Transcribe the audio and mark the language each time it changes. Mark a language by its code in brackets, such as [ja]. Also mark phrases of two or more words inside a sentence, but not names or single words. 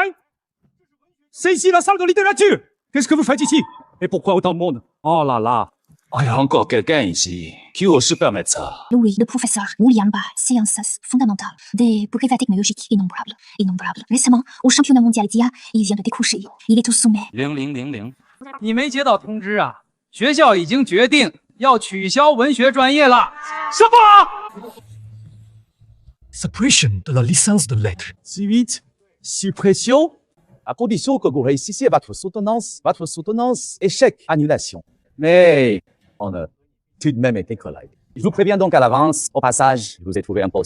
[fr] C'est ici la salle de littérature! Qu'est-ce que vous faites ici? Et pourquoi autant de monde? Oh là là! Il y a encore quelqu'un ici qui ose se permettre ça. Oui, le professeur William Barr, sciences fondamentales, des brevets technologiques innombrables. Récemment, au championnat mondial d'IA, il vient de décrocher. Il est au sommet. 0000。 [zh] 你没接到通知啊？学校已经决定要取消文学专业了。什么？ [fr] Suppression de la licence de lettres. Si vite? Suppression? À condition que vous réussissiez votre soutenance, échec, annulation. Mais on a tout de même été collègues. Je vous préviens donc à l'avance, au passage, je vous ai trouvé un poste.